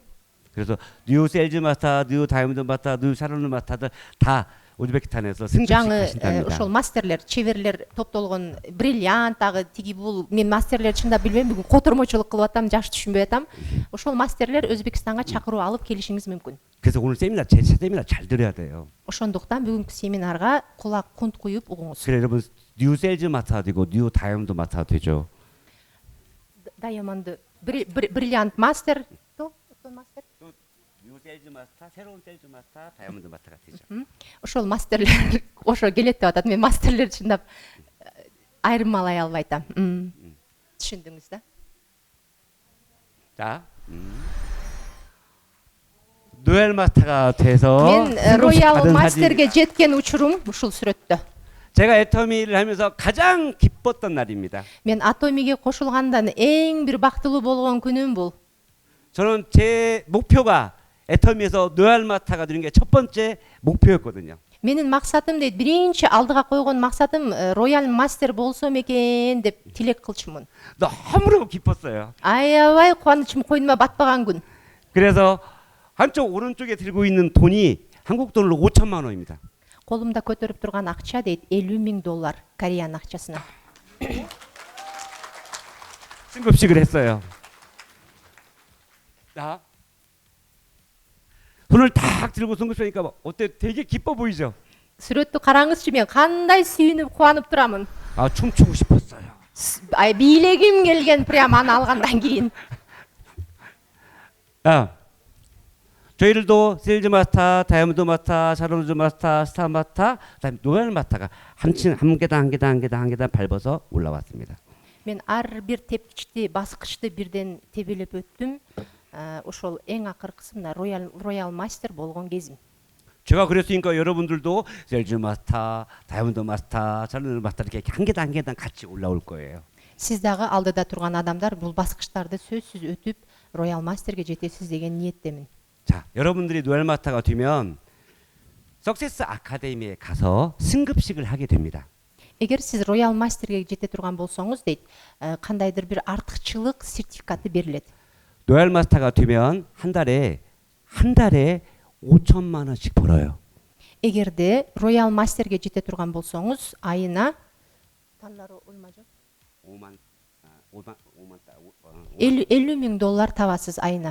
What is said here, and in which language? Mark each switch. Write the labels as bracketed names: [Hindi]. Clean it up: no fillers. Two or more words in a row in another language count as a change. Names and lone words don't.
[Korean] 그래서 뉴 세일즈 마스터, 뉴 다이아몬드 마스터, 뉴 샤론 마스터들 다 우즈베키스탄에서 승급식 [Kyrgyz] жаңы [Korean] 하신답니다. [Kyrgyz] ошол мастерлер, чеберлер топтолгон, бриллиант дагы тиги бул, мен мастерлер чындап билбейм, бүгүн котормочулук кылып атам, жакшы түшүнбөй атам. Ошол мастерлер Өзбекстанга чакыруу алып келишиңиз мүмкүн. [Korean] 그래서 오늘 세미나 제 세미나 잘 들어야 돼요. [Kyrgyz] Ошондуктан бүгүнкү семинарга кулак кунт куюп угуңуз. [Korean] 그래 여러분 뉴 세일즈 마스터 되고 뉴 다이아몬드 마스터 되죠. 다이아몬드, [Kyrgyz] бриллиант мастер, то мастер. [Korean] 뉴 세일즈 마스터, 새로운 세일즈 마스터, 다이아몬드 마스터가 되죠. [Kyrgyz] Ошол мастерлер ошо келет деп атат. Мен мастерлер чындап айырмалай албай атам. Түшүндүңүз да? [Korean] 자, 노엘 마스터가 돼서 [Kyrgyz] Мен [Korean] 승급식 로얄 받은 [Kyrgyz] мастерге жеткен учурум ушул сүрөттө. [Korean] 제가 애터미를 하면서 가장 기뻤던 날입니다. [Kyrgyz] Мен атомиге кошулгандан эң бир бактылуу болгон күнүм бул. [Korean] 저는 제 목표가 애터미에서 노엘 마스터가 되는 게 첫 번째 목표였거든요. [Kyrgyz] Менин максатым дейт, биринчи алдыга койгон максатым роял мастер болсом экен деп тилек кылчумун. [Korean] 너무너무 기뻤어요. [Kyrgyz] Аябай кубанычым койнума батпаган күн. [Korean] 그래서 한쪽 오른쪽에 들고 있는 돈이 한국 돈으로 5천만 원입니다. [Kyrgyz] Колумда көтөрүп турган акча дейт $50,000 Кореян акчасына. [Korean] 승급식을 했어요. 자, 손을 딱 들고 승급식하니까 어때? 되게 기뻐 보이죠? [Kyrgyz] Сүрөттү караңызчы, мен кандай сүйүнүп кубанып турамын. [Korean] 아, 춤추고 싶었어요. [Kyrgyz] Бийлегим келген прямо аны алгандан кийин. [Korean] 아, 저희들도 셀즈 마스터, 다이아몬드 마스터, 샤론즈 마스터, 스타 마스터, 그다음에 노엘 마스터가 한 계단 밟아서 올라왔습니다. [Kyrgyz] Мен ар бир тепкичти, баскычты бирден тебелеп өттүм. Ошол эң акыркысы мына роял мастер болгон кезим. [Korean] 제가 그랬으니까 여러분들도 셀즈 마스터, 다이아몬드 마스터, 샤론즈 마스터 이렇게 한 계단 같이 올라올 거예요. [Kyrgyz] Сиз дагы алдыда турган адамдар бул баскычтарды сөзсүз өтүп роял мастерге жетесиз деген ниеттемин. [Korean] 자, 여러분들이 노엘 마스터가 되면 석세스 아카데미에 가서 승급식을 하게 됩니다. [Kyrgyz] Эгер сиз роял мастерге жете турган болсоңуз дейт, кандайдыр бир артыкчылык сертификаты берилет. [Korean] 노엘 마스터가 되면 한 달에 5천만 원씩 벌어요. [Kyrgyz] Эгерде роял мастерге жете турган болсоңуз, айына 50 $50,000 табасыз айына.